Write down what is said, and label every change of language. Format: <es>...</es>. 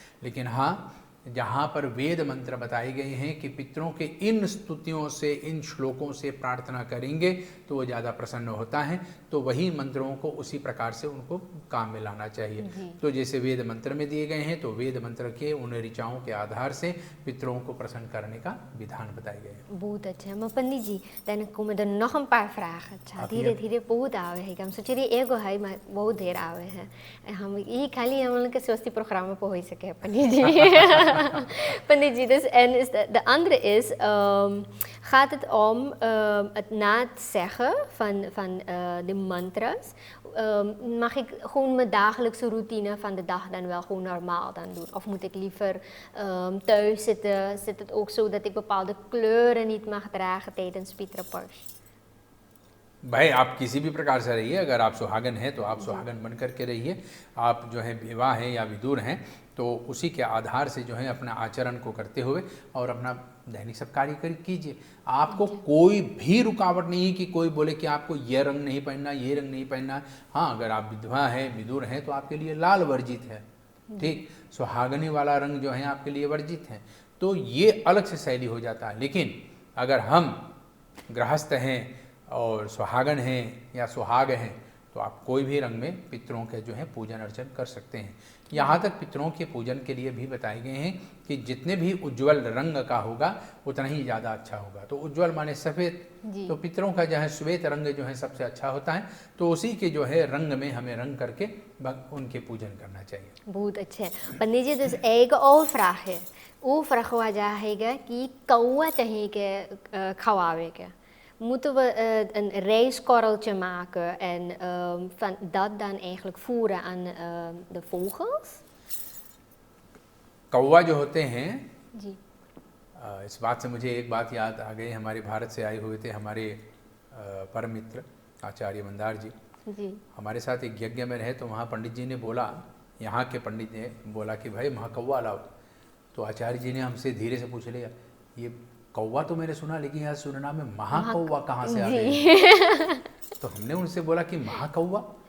<hi>लेकिन हाँ, जहाँ पर वेद मंत्र बताए गए हैं कि पितरों के इन स्तुतियों से, इन श्लोकों से प्रार्थना करेंगे तो वो ज़्यादा प्रसन्न होता है, तो वही मंत्रों को उसी प्रकार से उनको काम में लाना चाहिए। तो जैसे वेद मंत्र में दिए गए हैं तो वेद मंत्र के उन ऋचाओं के आधार से पितरों को प्रसन्न करने का विधान बताए गए हैं। बहुत अच्छा।</hi> <nl>Maar पंडित जी, dan komen er nog een paar vragen।</nl> <hi>अच्छा धीरे धीरे बहुत आवे है, हम सोच रहे एगो है बहुत देर आवे है, हम ये खाली हम लोग के स्वस्ति प्रोग्राम पे हो सके पंडित जी।</hi> <nl>पंडित जी, dus en is de andere is, gaat het om het na het zeggen van de mantras, mag ik gewoon mijn dagelijkse routine van de dag dan wel gewoon normaal dan doen? Of moet ik liever thuis zitten? Zit het ook zo dat ik bepaalde kleuren niet mag dragen tijdens Pitrapaks?</nl> <hi>भाई आप किसी भी प्रकार से रहिए, अगर आप सुहागन हैं तो आप सुहागन बन करके रहिए, आप जो है विवाह हैं या विदुर हैं तो उसी के आधार से जो है अपना आचरण को करते हुए और अपना दैनिक सब कार्य कीजिए। आपको कोई भी रुकावट नहीं है कि कोई बोले कि आपको ये रंग नहीं पहनना, ये रंग नहीं पहनना। हाँ, अगर आप विधवा हैं, विदुर हैं तो आपके लिए लाल वर्जित है, ठीक, सुहागनी वाला रंग जो है आपके लिए वर्जित है, तो ये अलग से शैली हो जाता है। लेकिन अगर हम गृहस्थ हैं और सुहागन हैं या सुहाग हैं तो आप कोई भी रंग में पितरों के जो है पूजन अर्चन कर सकते हैं। यहाँ तक पितरों के पूजन के लिए भी बताए गए हैं कि जितने भी उज्ज्वल रंग का होगा उतना ही ज़्यादा अच्छा होगा। तो उज्ज्वल माने सफ़ेद, तो पितरों का जो है श्वेत रंग जो है सबसे अच्छा होता है, तो उसी के जो है रंग में हमें रंग करके उनके पूजन करना चाहिए। बहुत अच्छे पंडित जी,</hi> <nl>dus</nl> <hi>एक और</hi> <nl>vraag है, वो vraag</nl> <hi>हुआ जाएगा कि कौवा चाहिए के खवावे के,</hi> <nl>moeten we een rijstkorreltje maken en van dat dan eigenlijk voeren aan de vogels?</nl> <hi>कौवा जो होते हैं जी, इस बात से मुझे एक बात याद आ गई। हमारे भारत से आए हुए थे हमारे परम मित्र आचार्य मंदार जी, हमारे साथ एक यज्ञ में रहे, तो वहाँ पंडित जी ने बोला, यहाँ के पंडित ने बोला कि भाई वहाँ कौवा लाओ। तो आचार्य जी ने हमसे धीरे से पूछ लिया, ये कौवा तो मैंने सुना, लेकिन यहाँ सुनना में महाकौवा कहाँ से आ गई? तो हमने उनसे बोला कि महाकौवा,</hi>